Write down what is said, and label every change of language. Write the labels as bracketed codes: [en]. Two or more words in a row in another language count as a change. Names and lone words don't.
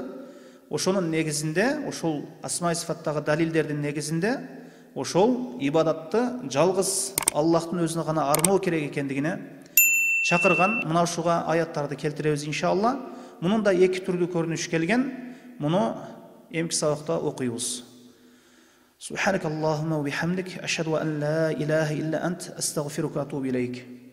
[ky] Ошонун негизинде, ошол асмаи сифаттагы далилдердин негизинде, ошол ибадатты жалгыз Аллахтын өзүнө гана арноо керек экендигине чакырган. Мына ушуга аяттарды келтиребиз иншалла. Мунун да эки түрдүү көрүнүш келген. Муну эмки сабакта окуйбуз. [ar] سبحانك اللهم وبحمدك، أشهد أن لا إله إلا أنت، أستغفرك وأتوب إليك.